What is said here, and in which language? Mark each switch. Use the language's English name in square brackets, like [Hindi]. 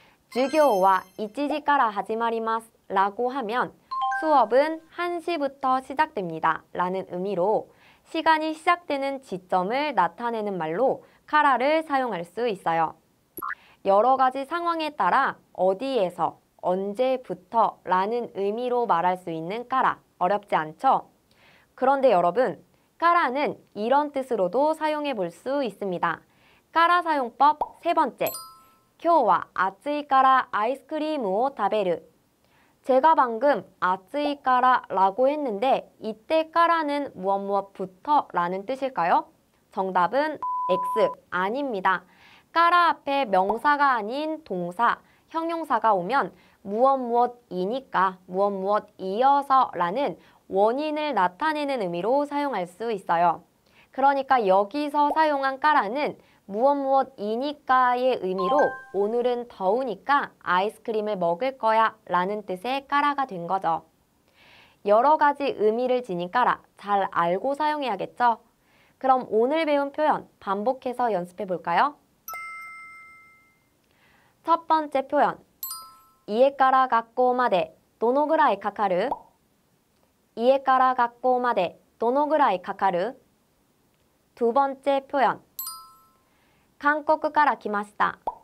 [Japanese] 주교와 1시から始まります [Korean] 라고 하면 수업은 1시부터 시작됩니다 라는 의미로 시간이 시작되는 지점을 나타내는 말로 까라를 사용할 수 있어요. 여러 가지 상황에 따라 어디에서, 언제부터 라는 의미로 말할 수 있는 까라, 어렵지 않죠? 그런데 여러분, 까라는 이런 뜻으로도 사용해 볼 수 있습니다. 까라 사용법 세 번째, [Japanese] 今日は暑いからアイスクリームを食べる. [Korean] 제가 방금 [Japanese] 暑いから [Korean] 라고 했는데 이때 까라는 무엇무엇부터 라는 뜻일까요? 정답은 X, 아닙니다. 까라 앞에 명사가 아닌 동사, 형용사가 오면 무엇 무엇이니까 무엇 무엇이어서 라는 원인을 나타내는 의미로 사용할 수 있어요. 그러니까 여기서 사용한 까라는 무엇 무엇이니까의 의미로 오늘은 더우니까 아이스크림을 먹을 거야 라는 뜻의 까라가 된 거죠. 여러 가지 의미를 지닌 까라 잘 알고 사용해야겠죠? 그럼 오늘 배운 표현 반복해서 연습해 볼까요? 첫 번째 표현 [Japanese] 家から学校までどのぐらいかかる? 家から学校までどのぐらいかかる? [Korean] 두 번째 표현 [Japanese] 韓国から来ました.